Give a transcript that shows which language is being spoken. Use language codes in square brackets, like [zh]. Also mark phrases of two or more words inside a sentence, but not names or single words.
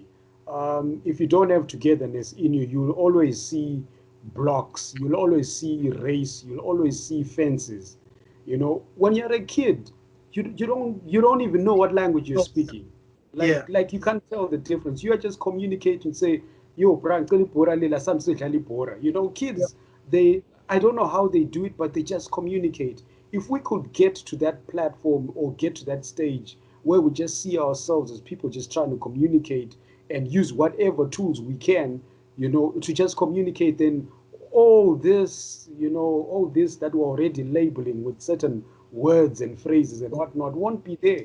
[en] If you don't have togetherness in you, you'll always see blocks, you'll always see race, you'll always see fences. You know, when you're a kid, you don't even know what language you're So, speaking. Like yeah, like you can't tell the difference. You are just communicating, say, yo, bra, [zu] ngicela ibhora lela, sami sidlala ibhora. [en] You know, yeah, kids, they I don't know how they do it, but they just communicate. If we could get to that platform or get to that stage where we just see ourselves as people just trying to communicate and use whatever tools we can, you know, to just communicate, then all this that we're already labeling with certain words and phrases and whatnot won't be there.